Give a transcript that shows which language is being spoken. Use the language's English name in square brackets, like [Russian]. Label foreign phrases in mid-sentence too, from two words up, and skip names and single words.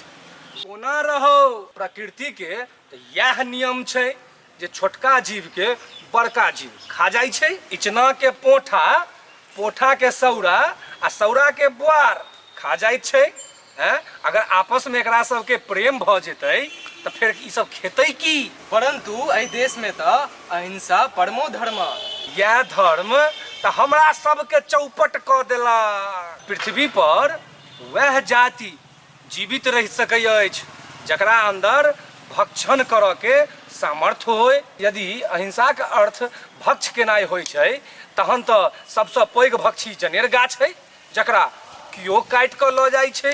[Maithili] कोना रहो प्रकृति के तऽ यह नियम छै जे छोटका जीव के बड़का जीव खा जाइ छै। इचना के पोठा, पोठा के सौरा आ सौरा के बुआर खा जाइ छै। हैं? अगर आपस में एकरा सबके प्रेम भ जेतै तऽ फिर ई सब खेतै की? परंतु एहि देश में तऽ [Sanskrit] अहिंसा परमो धर्म। [Maithili] यह धर्म तऽ हमरा सबके चौपट कऽ देला। पृथ्वी पर वह जाति जीवित रहि सकै अछि जकरा अंदर भक्षण करऽ के सामर्थ्य होय। यदि अहिंसा के अर्थ भक्ष केनाइ होइ छै तहन तऽ सबसँ पैघ भक्षी जनेर गाछ है, जकरा कियो काटि कऽ लऽ जाइ छै।